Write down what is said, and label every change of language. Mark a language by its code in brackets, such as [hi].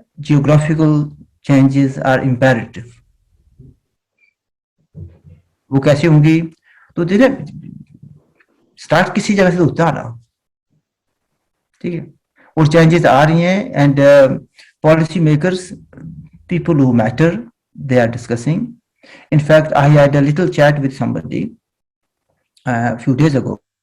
[en] Geographical changes are imperative. [hi] वो कैसे होंगी? तो स्टार्ट किसी जगह से होता आ रहा, ठीक है, और चेंजेस आ रही हैं, and policy makers, people who matter, दे are discussing. [en] In fact, I had a little chat with somebody a few days ago.